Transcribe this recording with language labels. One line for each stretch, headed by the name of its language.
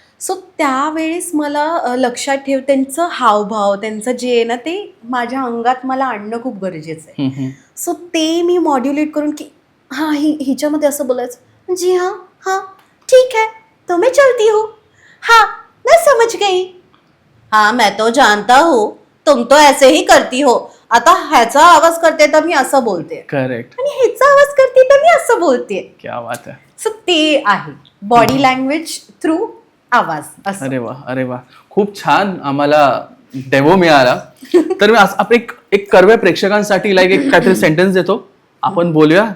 Marathi: So त्यावेळेस मला लक्षात ठेव, त्यांचं हावभाव, त्यांचं जे आहे ना ते माझ्या अंगात मला आणणं खूप गरजेचं आहे. सो ते मी मॉड्युलेट करून की हिच्यामध्ये असं बोलायचं,
Hindi: जी हां
Marathi: ठीक आहे,
Hindi: तो मैं चलती हूँ. हाँ मैं समझ गई. हाँ मैं तो जानता हूँ तुम तो ऐसे ही करती हो.
Marathi: आता ह्याचा आवाज करते तर मी असं बोलते
English: Correct.
Marathi: आणि ह्याचा आवाज करते तर मी असं बोलते.
Hindi: क्या बात
Marathi: आहे. सो ते आहे बॉडी लँग्वेज थ्रू आवाज असं. अरे वा, अरे वा, खूप छान आम्हाला डेमो मिळाला. तर मी आपण एक कर्वे प्रेक्षकांसाठी लाईक एक काहीतरी सेंटेन्स देतो, आपण बोलूया.